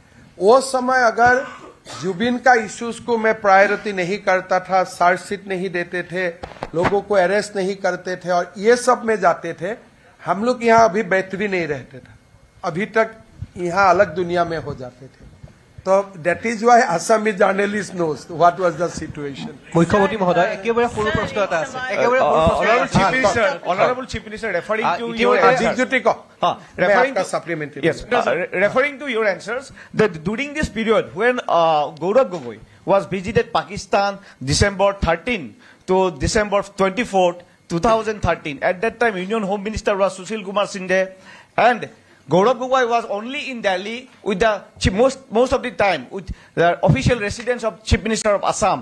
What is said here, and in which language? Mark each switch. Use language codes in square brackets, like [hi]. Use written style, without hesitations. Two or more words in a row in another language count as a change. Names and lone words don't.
[hi] वो समय अगर जुबिन का इश्यूज को मैं प्रायोरिटी नहीं करता था, चार्जशीट नहीं देते थे, लोगों को अरेस्ट नहीं करते थे और ये सब में जाते थे, हम लोग यहाँ अभी बैठ भी नहीं रहते थे. अभी तक यहाँ अलग दुनिया में हो जाते थे. [en] तो that is why Assamese journalist knows what was the situation. [as] মুখ্যমন্ত্রী মহোদয় একেবারে সৰু প্ৰশ্ন এটা আছে. একেবাৰে [en] Honorable Chief Minister, referring to your referring to your answers, that during this period when Gaurav Gogoi was visited Pakistan December 13 to December 24, 2013, at that time Union Home Minister was Sushil Kumar Sindhe, and Gaurav Gogoi was only in Delhi with the most of the time with the official residence of Chief Minister of Assam.